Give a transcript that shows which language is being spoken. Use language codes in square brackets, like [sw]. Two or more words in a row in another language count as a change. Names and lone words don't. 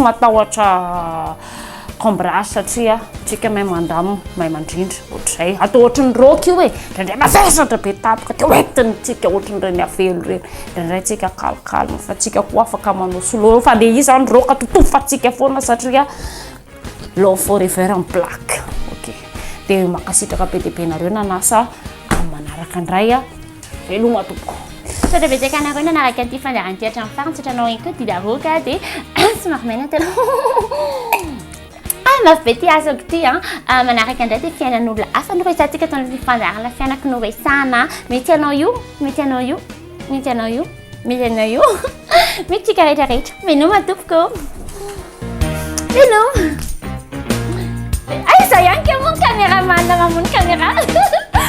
[mg] matahotra cambrage satria tsika mahay mandamo mahay mandrindra ohatr'izay atao ohatrany roky io e indraindray mavesatra be tapaka dia oentiny tsika ohatran'ireny avelo reny indraindray tsika calme fa tsika koa afaka manao solo fa dia izy zany roka totofatsika foana satria [en] law forever [mg] en black ok dia makasitraka be dia be nareo nanasa amin'ny manaraka indray a veloma tompoko sotra betsaka anareo nanaraka an'ity fandaran'ity hatramin'ny farany sotra anao ihany koa Didaroko dia somary maina tena mafy be ty azoko ty manaraka indray dia fiainan'olona hafa noresantsika taon'ity fandarana fianako noresana mety anao io mety tsika rehetrarehetra menoma tompoko meno ay za ihany ka moa caméraman mamono caméra